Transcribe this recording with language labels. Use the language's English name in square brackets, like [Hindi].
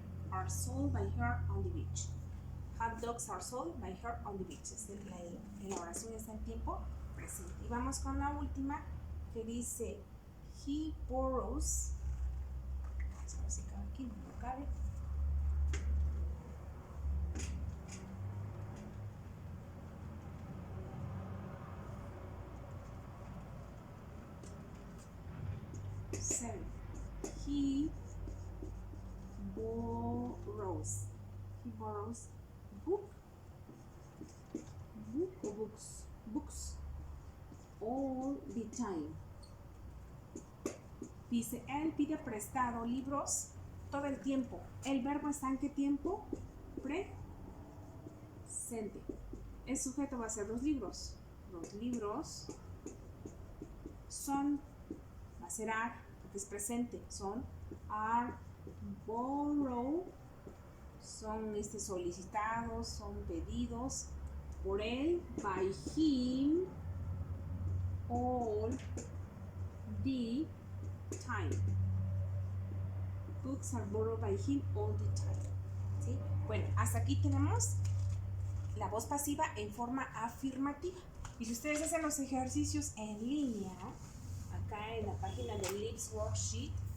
[English] Are sold by her on the beach. Hot dogs are sold by her on the beach. [Spanish] La oración está en tiempo presente. Y vamos con la última, que dice [English] he borrows. [Spanish] Vamos a ver si cabe aquí, no cabe. [English] He borrows. He borrows book or books all the time. [Spanish] Dice, él pide prestado libros todo el tiempo. ¿El verbo está en qué tiempo? Presente. El sujeto va a ser los libros. Los libros son, va a ser are, porque es presente. Son [English] are borrow, [Spanish] son solicitados, son pedidos por él, [English] by him, all the time. Books are borrowed by him all the time. [Spanish] ¿Sí? Bueno, hasta aquí tenemos la voz pasiva en forma afirmativa. Y si ustedes hacen los ejercicios en línea, acá en la página del LIPS Worksheet,